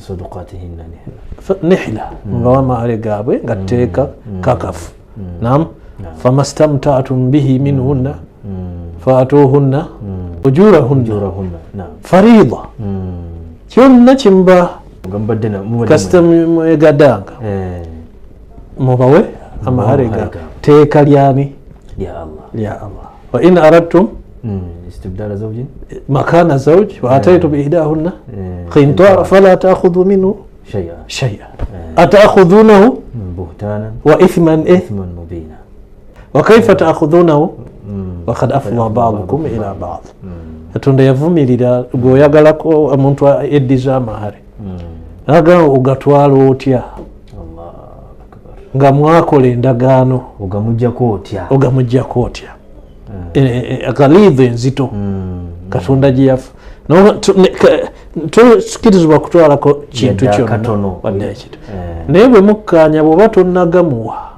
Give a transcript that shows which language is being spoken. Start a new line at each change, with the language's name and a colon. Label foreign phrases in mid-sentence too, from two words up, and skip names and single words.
Ganda: nihla ngawa amahare gaabwe nga tteeka kakafu
Arabic: فما استمتعتم به منهن فآتوهن أجورهن فريضة
Ganda: kyonna kimuba kasita mwegadanga mubawe amahare ga teeka lyani lya Allah
Arabic: وإن أردتم استبدال زوج مكان زوج وآتيتم إحداهن قنطارا فلا تأخذوا منه شيئا أتأخذونه buhtanan wa ithman mubina وكيف تأخذونه وقد أفضى بعضكم إلى بعض
Ganda: Katonda yavumirira bw'oyagalako omuntu eddiza amahare aga ogatwala otya nga mwakola endagaano ogamuggyako otya akalidho enzito Katonda gye yafa tokirizibwa kutwalako kintu kyonna wadde ekito naye bwe mukkaanya bw'oba tonnagamuwa